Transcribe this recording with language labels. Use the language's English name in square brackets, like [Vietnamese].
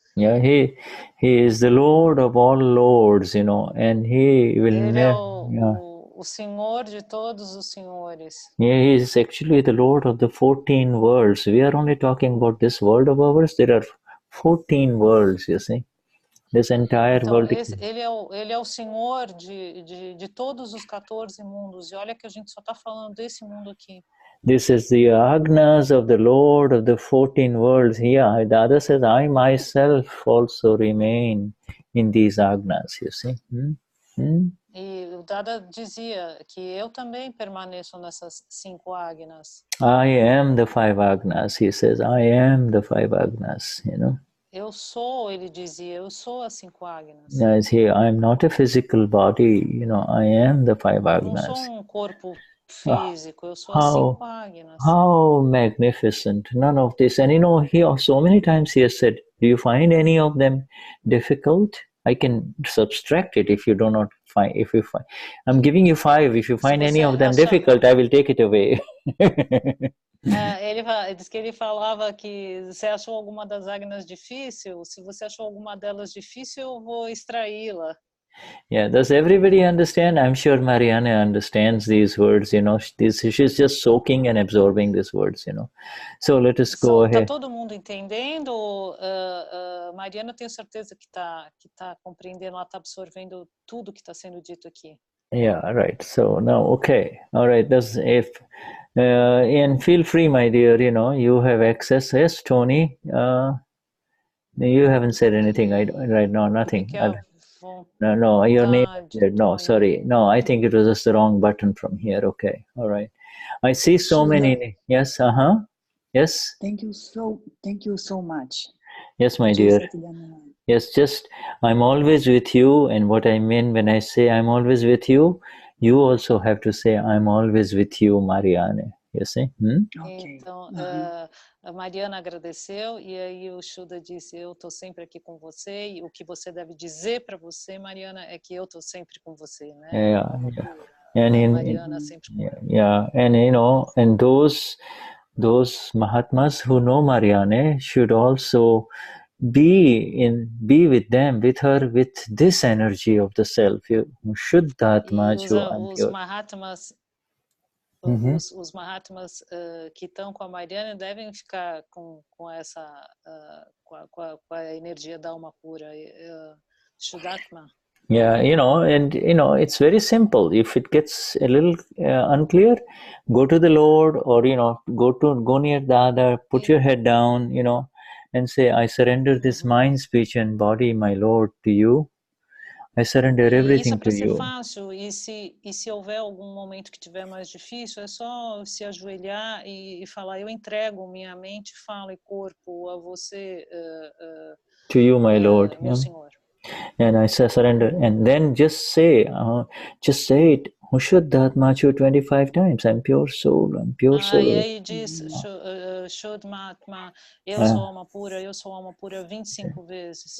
[English] Yeah, he is the Lord of all lords, you know, and he will [Portuguese] Ele [English] never. [Portuguese] o Senhor de todos os senhores. [English] Yeah, he is actually the Lord of the 14 worlds. We are only talking about this world of ours. There are 14 worlds, you see. This entire [Portuguese] Então, [English] world. [Portuguese] ele é o Senhor de todos os 14 mundos. E olha que a gente só está falando desse mundo aqui. [English] This is the agnas of the Lord of the 14 worlds. Here, Dada says, I myself also remain in these agnas, you see. [Portuguese] E o Dada dizia que eu também permaneço nessas 5 agnas. [English] I am the 5 agnas, he says. I am the 5 agnas, you know. [Portuguese] Eu sou, ele dizia, eu sou as 5 agnas. [English] Yes, I'm not a physical body, you know. I am the 5 agnas. [Portuguese] Não sou corpo físico, eu sou as 5 agnas. [English] How magnificent! None of this. And you know, so many times he has said, do you find any of them difficult? I can subtract it if you do not find. I'm giving you 5. If you find any of them difficult, I will take it away. [Portuguese] Ele diz que ele falava que você achou alguma das agnas difícil? Se você achou alguma delas difícil, eu vou extraí-la. [English] Yeah, does everybody understand? I'm sure Marianne understands these words, you know. She's just soaking and absorbing these words, you know. So let us go ahead. [Portuguese] Tá todo mundo entendendo? Mariana, eu tenho certeza que tá compreendendo, ela tá absorvendo tudo que está sendo dito aqui. [English] Yeah, right. So now, okay. All right. And feel free, my dear, you know, you have access. Yes, Tony, you haven't said anything right now, nothing. No, your name. No, sorry. No, I think it was just the wrong button from here. Okay. All right. I see so many. Yes. Yes. Thank you so much. Yes, my dear. Yes, just I'm always with you, and what I mean when I say I'm always with you, you also have to say I'm always with you, Marianne. You see? [Portuguese] Então, a Mariana agradeceu e aí o Shuddha disse, eu estou sempre aqui com você, e o que você deve dizer para você, Mariana, é que eu estou sempre com você, né? [English] Yeah. [Portuguese] Mariana sempre com [English] and you know, and those Mahatmas who know Marianne should also be with them, with her, with this energy of the self. Shuddhatma, [Portuguese] Os Mahatmas, os Mahatmas que estão com a Mariana devem ficar com essa com a energia da alma pura, Vishuddhatma. [English] Yeah, and it's very simple. If it gets a little unclear, go to the Lord, or go near Dada, put your head down, and say, I surrender this mind, speech, and body, my Lord, to you. I surrender everything to you. [Portuguese] Isso é para ser fácil, e se houver algum momento que tiver mais difícil, é só se ajoelhar e falar, eu entrego minha mente, fala e corpo a você, [English] to you, my Lord, [Portuguese] meu Senhor. [English] And I surrender, and then just say it, Vishuddhatma 25 times. I'm pure soul, I'm pure soul. [Portuguese] E aí diz, Shuddhatma, eu sou alma pura 25 vezes.